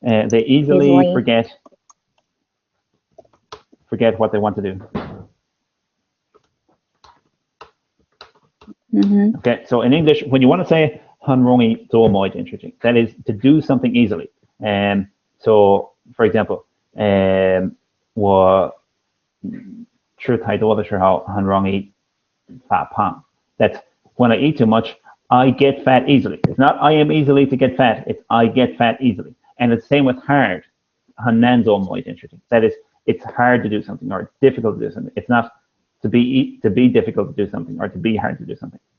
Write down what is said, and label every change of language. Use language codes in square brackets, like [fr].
[en] They easily forget what they want to do. Okay, so in English, when you want to say [zh] 很容易做某一件事情, [en] that is to do something easily. So, for example, [zh] 我吃太多的时候很容易发胖. [en] That's when I eat too much, I get fat easily. It's not I am easily to get fat, it's I get fat easily. And it's the same with hard. [zh] 很难做某一件事情. [en] That is, it's hard to do something or it's difficult to do something. It's not to be difficult to do something or to be hard to do something.